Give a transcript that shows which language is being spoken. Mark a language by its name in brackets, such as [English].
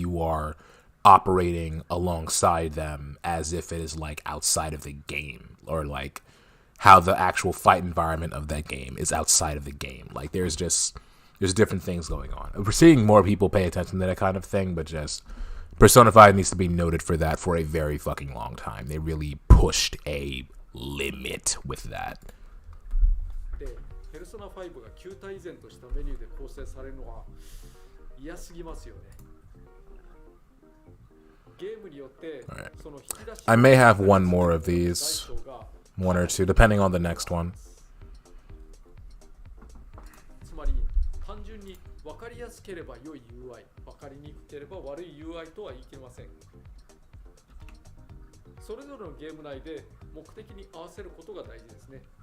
[English] You are operating alongside them as if it is like outside of the game, or like how the actual fight environment of that game is outside of the game. Like there's different things going on. We're seeing more people pay attention to that kind of thing, but just Persona 5 needs to be noted for that for a very fucking long time. They really pushed a limit with that. [Japanese] ペルソナ5が旧態依然としたメニューで構成されるのは嫌すぎますよね。ゲームによってその引き出し [English] I may have one more of these, one or two, depending on the next one. [Japanese] つまり単純に分かりやすければ良い UI、分かりにくければ悪い UI とは言い切れません。それぞれのゲーム内で目的に合わせることが大事ですね。